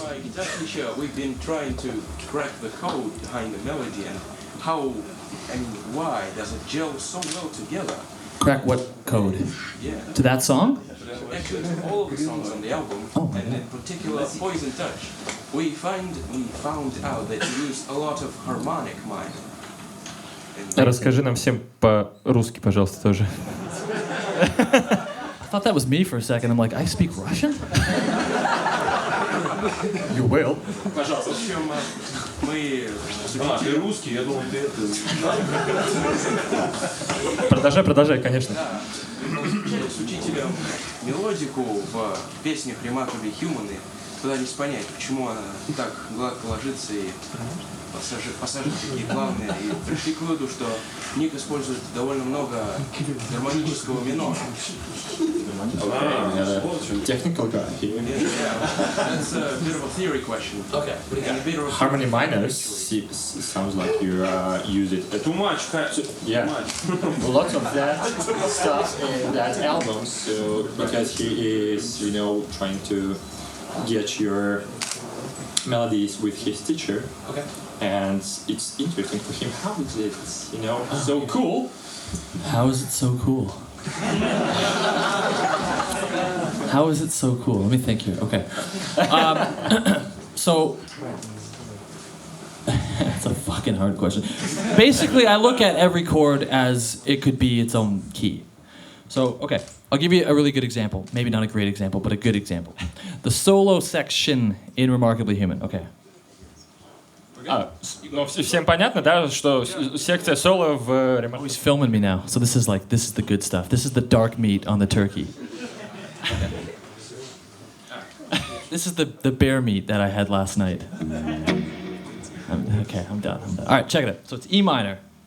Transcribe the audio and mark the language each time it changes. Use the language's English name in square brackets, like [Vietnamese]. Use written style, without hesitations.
[English] in my guitar teacher, we've been trying to crack the code behind the melody and why does it gel so well together? Crack what code? Yeah. To that song? Actually, all of the songs on the album, and in particular Poison Touch, we found out that you used a lot of harmonic minor. [Russian] Расскажи нам всем по-русски, пожалуйста, тоже. [English] I thought that was me for a second. I'm like, I speak Russian? You will. [Russian] Пожалуйста. В общем, мы Ты русский, я думал, ты это... Продолжай, конечно. Да, мы изучали с учителем мелодику в песнях Remarkably Human и пытались понять, почему она так гладко ложится и пассажи такие плавные. И пришли к выводу, что Ник использует довольно много гармонического минора. [English] Technical guy. That's a bit of a theory question. Okay. And a bit of a Harmony minors sounds like you use it. Too much, Yeah, lots of that stuff in that album. So because he is, trying to get your melodies with his teacher. Okay. And it's interesting for him. How is it, so cool? How is it so cool? How is it so cool? Let me think here. Okay. So, that's a fucking hard question. Basically, I look at every chord as it could be its own key. So, okay, I'll give you a really good example. Maybe not a great example, but a good example. The solo section in Remarkably Human. Okay. [Russian] Всем понятно, да, что секция соло в [English] Oh, he's filming me now. So this is the good stuff. This is the dark meat on the turkey. This is the bear meat that I had last night. Okay, I'm done. All right, check it out. So it's E minor.